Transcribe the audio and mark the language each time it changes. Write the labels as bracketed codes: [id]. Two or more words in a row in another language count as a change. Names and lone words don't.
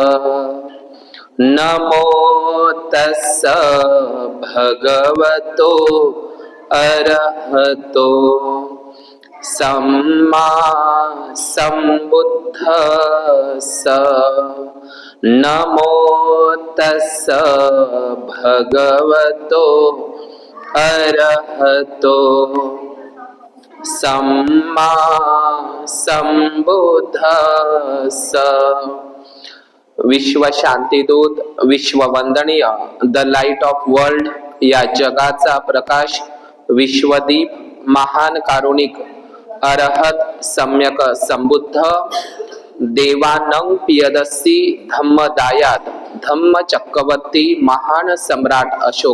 [pi] नमो तस्स भगवतो अरहतो सम्मा सम्बुद्धस्स। नमो तस्स भगवतो अरहतो सम्मा सम्बुद्धस्स। [mr] विश्व शांतीदूत, विश्ववंदनीय, [en] the light of world [mr] या जगाचा प्रकाश, विश्वदीप, महान कारुणिक, अरहत, सम्यक संबुद्ध, [pi] देवानं पियदस्सी [mr] धम्मदायात, धम्म चक्रवर्ती, महान सम्राट अशोक